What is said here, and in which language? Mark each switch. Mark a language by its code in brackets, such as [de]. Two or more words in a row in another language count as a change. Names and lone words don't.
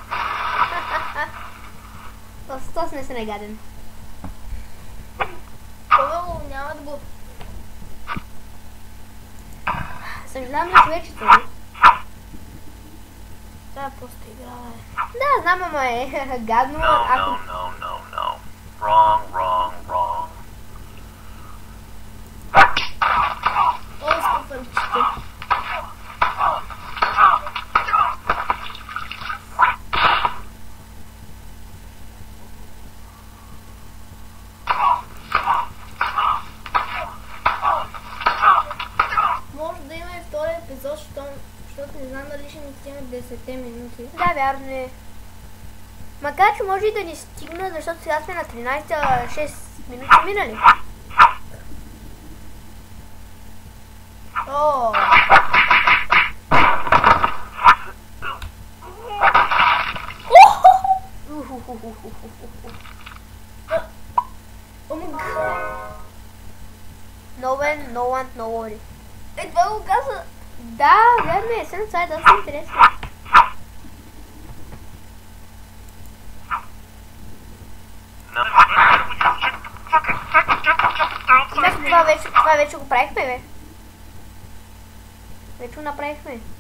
[bg] Аз не съм негаден. Хубаво, нямат го. Съжалявам на човечето, не? Това е просто игра, бе. Да, знам, ама е гадно, No, ако... [en] no, no, no, no. Wrong, wrong, wrong. [bg] О, скъпърчите. Може да има и втори епизод, защото не знам дали ще ни стигне 10 минути. Да, вярно е. Макар, че може и да ни стигна, защото сега сме на 13, 6 минути минали. О! [en] No one, no one, no worry. [bg] Е, това го каза. Да, вярно е, съм това е доста интересно. No. Това вече го правихме, бе. Вече го направихме.